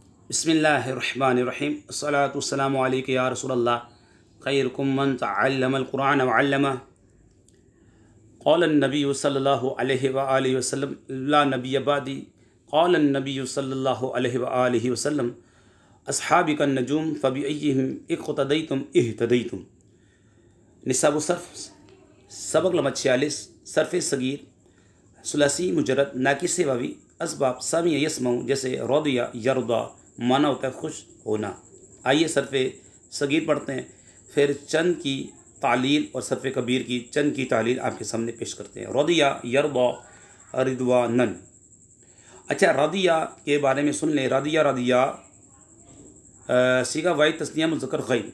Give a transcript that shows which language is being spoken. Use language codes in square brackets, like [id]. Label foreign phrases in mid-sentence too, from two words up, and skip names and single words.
[ar] بسم الله الرحمن الرحيم الصلاة والسلام عليك يا رسول الله خيركم من تعلم القرآن و علمه قال النبي صلى الله عليه و آله وسلم لا نبي بعدي قال النبي صلى الله عليه و آله وسلم أصحابي كالنجوم فبأيهم اقتديتم اهتديتم. [ur] نصاب صرف سبق نمبر 46 صرف صغیر ثلاثی مجرد ناقص واوی ازباب سمع یسمع جیسے [ar] رضي يرضى [ur] معنی ہوتا ہے خوش ہونا. آئیے صرف صغیر پڑھتے ہیں، پھر چند کی تعلیل اور صرف کبیر کی چند کی تعلیل آپ کے سامنے پیش کرتے ہیں. [ar] رضي يرضى رضوانا. [ur] اچھا، رضی کے بارے میں سن لیں۔ رضی رضی صیغہ وائی تثنیہ مذکر غائب.